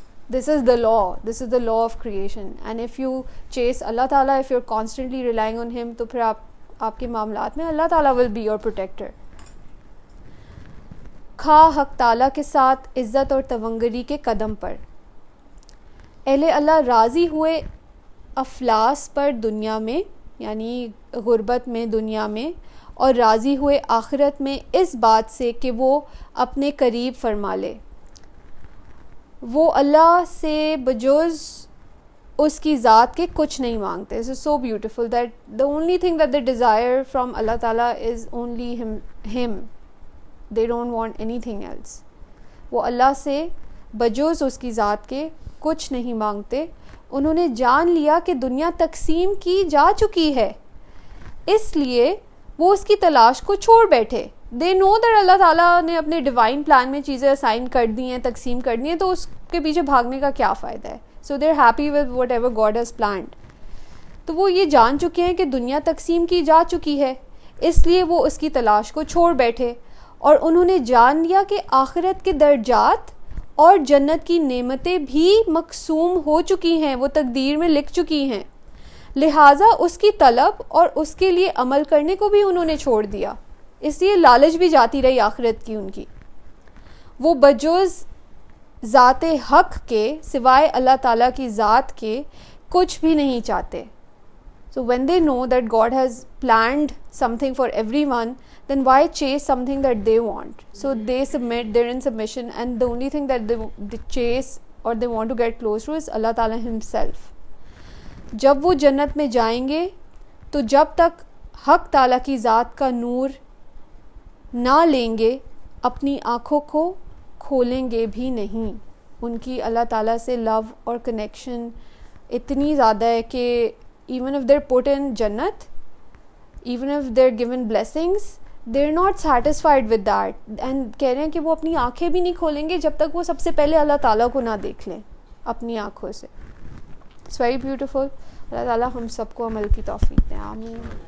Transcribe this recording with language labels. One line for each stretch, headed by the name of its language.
English: This is the law of creation. And if you chase Allah Ta'ala, if you're constantly relying on him,
Urdu: تو پھر آپ کے معاملات میں
English: اللہ تعالیٰ will be your protector.
Urdu: کھا حق تعالیٰ کے ساتھ عزت اور تونگری کے قدم پر. اہل اللہ راضی ہوئے افلاس پر دنیا میں، یعنی غربت میں دنیا میں، اور راضی ہوئے آخرت میں اس بات سے کہ وہ اپنے قریب فرما لے. وہ اللہ سے بجز اس کی ذات کے کچھ نہیں مانگتے.
English: This is so beautiful that the only thing that they desire from Allah Ta'ala is only him. They don't want anything else.
Urdu: وہ اللہ سے بجز اس کی ذات کے کچھ نہیں مانگتے. انہوں نے جان لیا کہ دنیا تقسیم کی جا چکی ہے، اس لیے وہ اس کی تلاش کو چھوڑ بیٹھے.
English: they know that
Urdu: اللہ تعالیٰ نے اپنے ڈیوائن پلان میں چیزیں اسائن کر دی ہیں، تقسیم کر دی ہیں، تو اس کے پیچھے بھاگنے کا کیا فائدہ ہے.
English: So they are happy with whatever God has planned.
Urdu: تو وہ یہ جان چکے ہیں کہ دنیا تقسیم کی جا چکی ہے، اس لیے وہ اس کی تلاش کو چھوڑ بیٹھے. اور انہوں نے جان لیا کہ آخرت کے درجات اور جنت کی نعمتیں بھی مقسوم ہو چکی ہیں، وہ تقدیر میں لکھ چکی ہیں، لہٰذا اس کی طلب اور اس کے لیے عمل کرنے کو بھی انہوں نے چھوڑ دیا. اس لیے لالچ بھی جاتی رہی آخرت کی ان کی. وہ بجز ذات حق کے سوائے اللہ تعالیٰ کی ذات کے کچھ بھی نہیں چاہتے.
English: So when they know that God has planned something for everyone, then why chase something that they want? So they submit, they're in submission, and the only thing that they chase or they want to get close to is Allah Ta'ala himself.
Urdu: جب وہ جنت میں جائیں گے تو جب تک حق تعالیٰ کی ذات کا نور نہ لیں گے اپنی آنکھوں کو کھولیں گے بھی نہیں. ان کی اللہ تعالیٰ سے لو اور کنیکشن اتنی زیادہ ہے کہ
English: even if they're put in Jannat, even if they're given blessings, they're not satisfied with that.
Urdu: And کہہ رہے ہیں کہ وہ اپنی آنکھیں بھی نہیں کھولیں گے جب تک وہ سب سے پہلے اللہ تعالیٰ کو نہ دیکھ لیں اپنی آنکھوں سے.
English: It's very beautiful.
Urdu: اللہ تعالیٰ ہم سب کو عمل کی توفیق دیں. آمین.